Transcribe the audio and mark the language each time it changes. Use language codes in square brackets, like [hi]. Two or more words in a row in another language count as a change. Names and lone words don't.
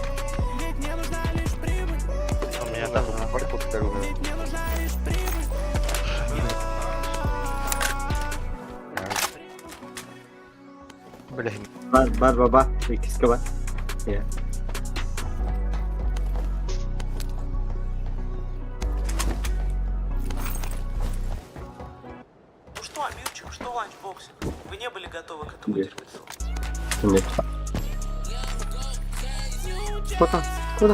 [ru] У меня там. Блин, [tr] Var baba. İkisi var. Ya. [ru] Что Амирчик, что ланчбоксик? Вы не были готовы к этому Нет. дерьмецу. Нет. Куда?